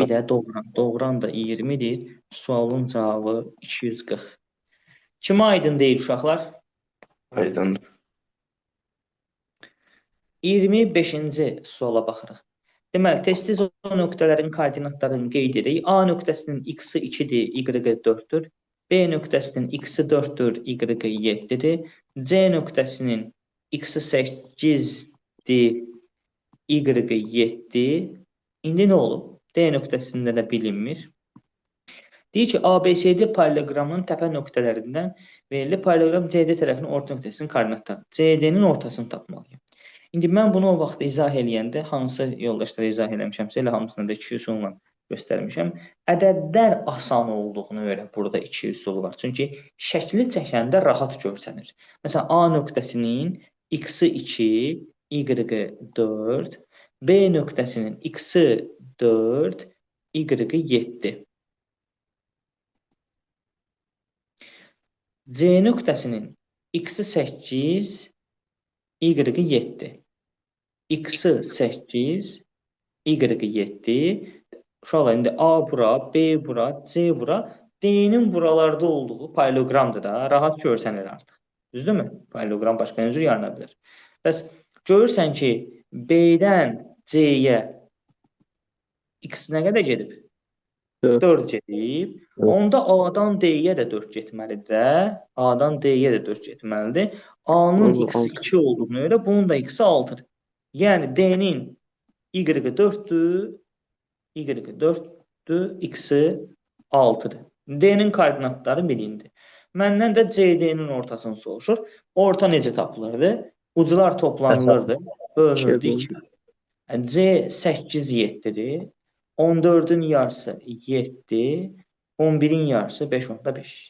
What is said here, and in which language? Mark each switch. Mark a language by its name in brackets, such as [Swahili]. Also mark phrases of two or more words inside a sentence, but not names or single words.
[Azerbaijani] bir də doğuran. Doğuran da 20-dir. Sualın cavabı 240. Kimə aydın deyil uşaqlar? Aydındır. 25-ci suala baxırıq. Deməli, tez-tez o nöqtələrin koordinatlarını qeyd edirik. A nöqtəsinin x-i 2-dir, y-i 4-dür. B nöqtəsinin x-i 4-dür, y-i 7-dir. C nöqtəsinin x-i 8-dir, y-i 7. İndi nə olub? D nöqtəsində də bilinmir. Deyir ki, ABCD paralleloqramının təpə nöqtələrindən verilib paralleloqram CD tərəfinin orta nöqtəsinin koordinatları. CD-nin ortasını tapmalıyım. İndi mən bunu o vaxt izah eləyəndə, hansı yoldaşlara izah eləmişəmsə, elə hamısını da 2 üsulla göstərmişəm. Ədədlər asan olduğuna görə burada 2 üsul var. Çünki şəkli çəkəndə rahat görsənir. Məsələn, A nöqtəsinin x-i 2, y-i 4, B nöqtəsinin x-i 4, y-i 7. C nöqtəsinin x-i 8, y-i 7. X-i 8, y-i 7. Uşaqlar, indi A bura, B bura, C bura. D-nin buralarda olduğu paralleloqramdır da. Rahat görsənir artıq. Düzdürmü? Paralleloqram başqa necə yarana bilər? Bəs görürsən ki, B-dən C-yə x nə qədər gedib? 4 gedib. Onda A-dan D-yə də 4 getməlidir də. A-dan D-yə də 4 getməlidir. A-nın x-i 2 olduğuna görə bunun da x-i 6-dır. Yəni D-nin y-i 4-dür, y-i 4-dür, x-i 6-dır. D-nin koordinatları bilindir. Məndən də CD-nin ortasını soruşur. Orta necə tapılırdı? Uclar toplanılırdı, bölünürdü 2. C 8 7-dir. 14-ün yarısı 7, 11-in yarısı 5/5.